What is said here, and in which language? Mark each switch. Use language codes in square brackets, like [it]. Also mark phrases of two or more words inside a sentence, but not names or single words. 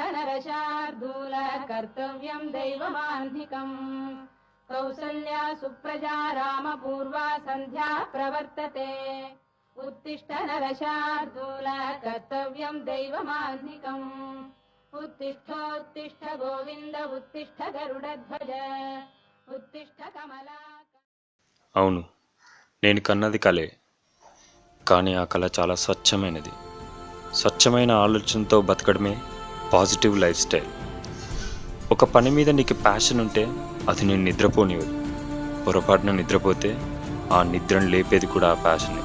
[sa] नरशार्दूल कर्तव्यं दैवमाह्निकम् कौसल्या सुप्रजा रामपूर्वा सन्ध्या प्रवर्तते उत्तिष्ठ नरशार्दूल कर्तव्यं दैवमाह्निकम् उत्तिष्ठोत्तिष्ठ गोविन्द उत्तिष्ठ गरुडध्वज उत्तिष्ठ कमला. [te] అవును, నేను కన్నది కలే, కానీ ఆ కళ చాలా స్వచ్ఛమైనది. స్వచ్ఛమైన ఆలోచనతో బతకడమే [en] positive life style. [te] ఒక పని మీద నీకు ప్యాషన్ ఉంటే అది నేను నిద్రపోనివ్వదు. పొరపాటున నిద్రపోతే ఆ నిద్రను లేపేది కూడా ఆ ప్యాషనే.